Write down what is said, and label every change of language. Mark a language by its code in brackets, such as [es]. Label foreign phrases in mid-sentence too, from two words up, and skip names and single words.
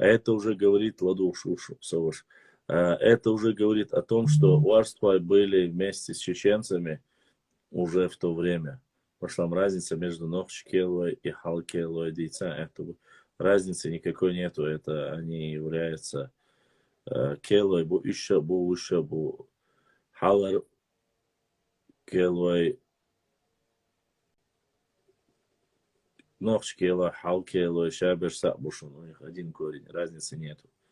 [ru] А это уже говорит Ладуш Саваш. Это уже говорит о том, что варства были вместе с чеченцами уже в то время. Пошла разница между Нохчкелой и Халкелой Дейца. Это разницы никакой нету. Это они являются Келой, бу еще, бу Халар Келой, Нохчкела, Халкелой, Шаберса, Бушун. У них один корень. Разницы нету.